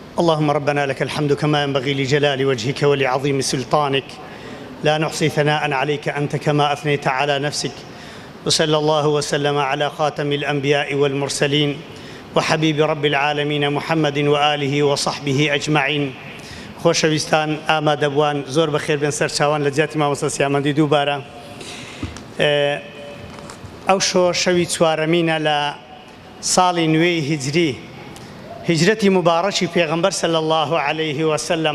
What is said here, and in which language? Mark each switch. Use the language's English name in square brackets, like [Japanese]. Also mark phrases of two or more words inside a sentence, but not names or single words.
[Arabic] اللهم ربنا لك الحمد كما ينبغي لجلال وجهك ولعظيم سلطانك، لا نحصي ثناء عليك أنت كما أثنيت على نفسك. وصلى الله وسلم على خاتم الأنبياء والمرسلين وحبيب رب العالمين محمد وآله وصحبه أجمعين. [Central Kurdish] خۆشەویستان ئامادەبووان زۆر بەخێر بن سەر چاوان لە جیاتی مامۆستا سیامەندی دووبارە. ئەو شەوی چوارەمینە لە ساڵی نوێی هیجری، هیجرەتی مبارەکی پێغەمبەر [Arabic] صلی الله عليه وسلم.